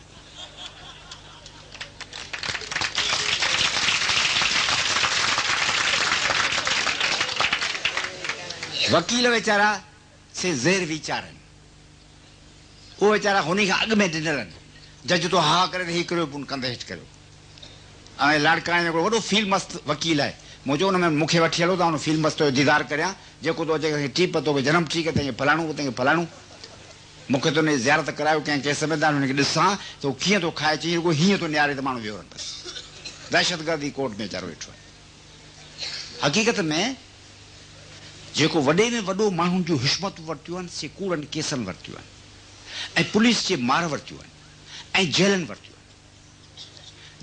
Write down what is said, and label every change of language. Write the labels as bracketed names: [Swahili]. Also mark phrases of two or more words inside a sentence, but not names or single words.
[Sindhi] वकील वीचारा से ज़ेर वीचार आहिनि, उहे वीचारा हुन खां अॻु में ॾिनल आहिनि। जज तो हा करे हीउ करियो, कंदे हेठि करियो। ऐं लाड़काणे जो वॾो फील मस्त वकील आहे, मुंहिंजो हुन में मूंखे वठी हलो त हुन फील मस्त जो दीदार करियां, जेको तो अचे टीप तो जनम [Hindi] ठीक है, [Sindhi] फलाणू फलाणू। मूंखे तो ने ज़ियारत करायो कंहिं संविधान हुनखे ॾिसां त हू कीअं थो खाए चई रुगो हीअं थो नियारे त माण्हू वियो रहनि बसि दहशतगर्दी कोर्ट में वीचारो वेठो आहे। हक़ीक़त में जेको वॾे में वॾो माण्हुनि जूं हिश्मतूं वरितियूं आहिनि से कूड़नि केसनि वरितियूं आहिनि ऐं पुलिस जे मार वरितियूं आहिनि ऐं जेलनि वरितियूं आहिनि।